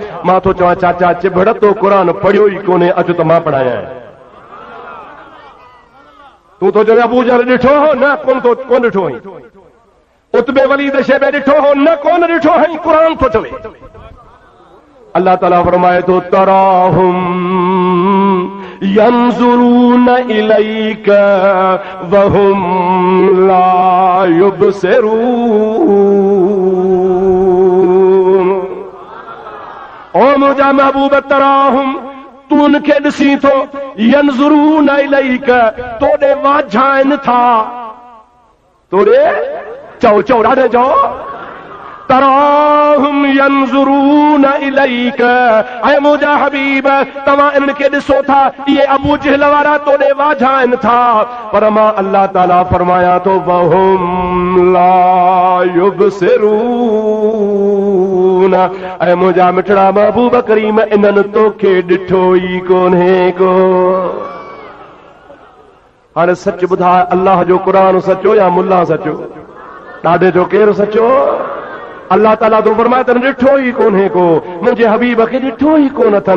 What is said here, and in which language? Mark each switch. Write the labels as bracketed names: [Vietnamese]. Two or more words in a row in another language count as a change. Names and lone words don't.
[Sindhi] मां थो चवां चाचा चिबड़ तो क़ुर पढ़ियो ई कोन्हे, अचु त मां पढ़ायां। तूं थो चवे अबू जहल ॾिठो हो? न कोन ॾिठो हुई। उतबे वलीद शेबे ॾिठो हो? न कोन ॾिठो हुई। क़ुर थो चवे। अल्लाह ताला फरमाए थो [Arabic] تراهم ينظرون إليك وهم لا يبصرون. [Sindhi] ओ मुंहिंजा महबूब तराहुम, तूं उनखे ॾिसी थो, [Arabic] ينظرون إليك, [Sindhi] तोॾे वाझाइनि था, तोॾे चओ चओ ॾाढे चओ [Arabic] تراهم ينظرون إليك, [Sindhi] ऐं मुंहिंजा हबीब तव्हां इन्हनि खे ॾिसो था इहे अबू जहल वारा तोॾे वाझाइनि था, पर मां अल्लाह ताला फरमायां थो [Arabic] وهم لا يبصرون, [Sindhi] ऐं मुंहिंजा मिठड़ा महबूब करीम इन्हनि तोखे ॾिठो ई कोन्हे को। हाणे सच ॿुधाए, अल्लाह जो क़ुर सचो या मुल्ला सचो? ॾाढे जो केरु सचो? अल्लाह ताला तो फरमाए त ॾिठो ई कोन्हे को, मुंहिंजे हबीब खे ॾिठो ई कोन अथनि।